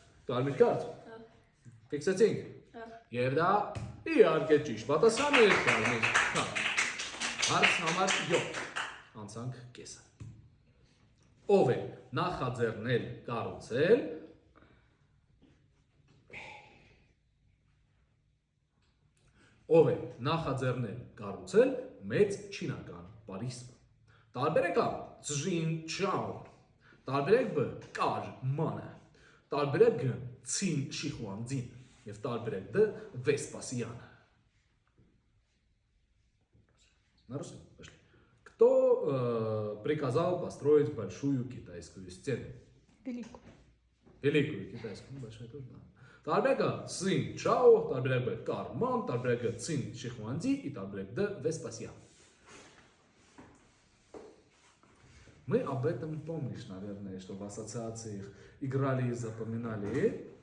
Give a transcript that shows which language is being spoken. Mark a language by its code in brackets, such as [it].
[hy] Կարմիր քարտ։ Ֆիքսեցինք։ Եվ դա իհարկե ճիշտ պատասխան է կարմիր քարտ։ Հարց համար 7։ Անցանք կեսը։ Ով է նախաձեռնել կառուցել Ով է նախաձեռնել կառուցել մեծ չինական Փարիզը։ Տարբերակ A. Цзին Չաոն, տարբերակ B. Կար Մանը, տարբերակ G. Ցին Շիխուանձին եւ տարբերակ D. Վեսպասիանը։ [ru] На русском пошли. Кто приказал построить большую китайскую стену? Великую китайскую, большая тоже, да. [hy] Տարբերակ A. Цзին Չաո, տարբերակ B. Կար Ման, տարբերակ G. Ցին Շիխուանձի и տարբերակ D. [ru] Веспасиан. Мы об этом помнишь, наверное, что в ассоциациях играли и запоминали.